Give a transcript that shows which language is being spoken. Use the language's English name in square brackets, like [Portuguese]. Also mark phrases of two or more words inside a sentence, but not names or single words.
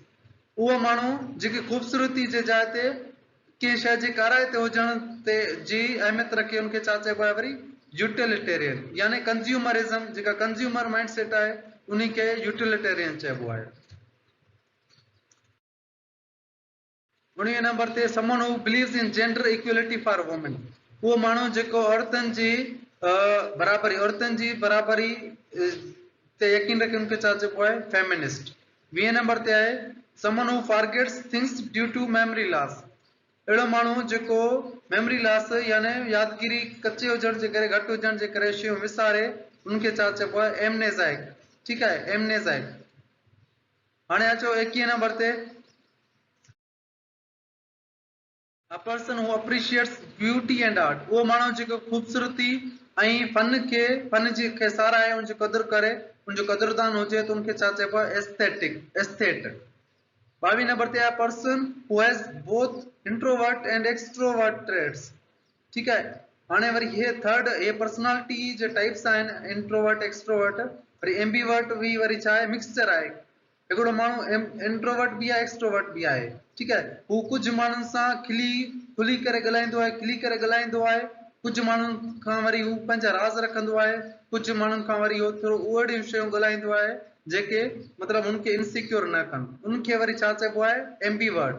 [Sindhi] उहो माण्हू जेकी ख़ूबसूरती जे जाइ ते कंहिं शइ जे काराए ते हुजण ते जी अहमियत रखे, उनखे छा चइबो आहे वरी यूटिलिटेरियन, यानी कंज्यूमरिज्म जेका [English] consumer mind set [Sindhi] आहे उनखे यूटिलिटेरियन चइबो आहे। [English] 19 नंबर ते someone who believes in gender equality for women. [Sindhi] उहो माण्हू जेको औरतुनि जी औरतुनि जी बराबरी ते यकीन रखे, उनखे छा चइबो आहे फेमिनिस्ट। [English] 20 नंबर ते आहे someone who forgets things due to memory loss. [Sindhi] अहिड़ो माण्हू जेको [English] memory loss [Sindhi] यानी यादगिरी कचे हुजण जे करे, घटि हुजण जे करे शयूं विसारे, उनखे छा चइबो आहे एमनेज़ाइक। ठीकु आहे, एमनेज़ाइक। हाणे अचो 21 नंबर ते [English] A person who appreciates beauty and art। [Sindhi] उहो माण्हू जेको ख़ूबसूरती ऐं फन जी खे साराहे, उनजी क़दुरु करे, उनजो क़दुरदान हुजे त उनखे छा चइबो आहे एस्थेट। [English] 22 नंबर ते आहे person who has both introvert and extrovert traits. [Sindhi] ठीकु आहे, हाणे वरी हे थर्ड हे पर्सनालिटी जे टाइप्स आहिनि [English] introvert extrovert, [Sindhi] वरी एम्बीवर्ट बि वरी छा आहे मिक्सचर आहे। हिकिड़ो माण्हू इंट्रोवर्ट बि आहे एक्सट्रोवर्ट बि आहे। ठीकु आहे, हू कुझु माण्हुनि सां खुली करे ॻाल्हाईंदो आहे, कुझु माण्हुनि खां वरी हू पंहिंजा राज़ रखंदो आहे, कुझु माण्हुनि खां वरी उहो थोरो अहिड़ियूं शयूं ॻाल्हाईंदो आहे जेके मतिलबु उनखे इनसिक्योर न कनि, उनखे वरी छा चइबो आहे एम्बीवर्ट।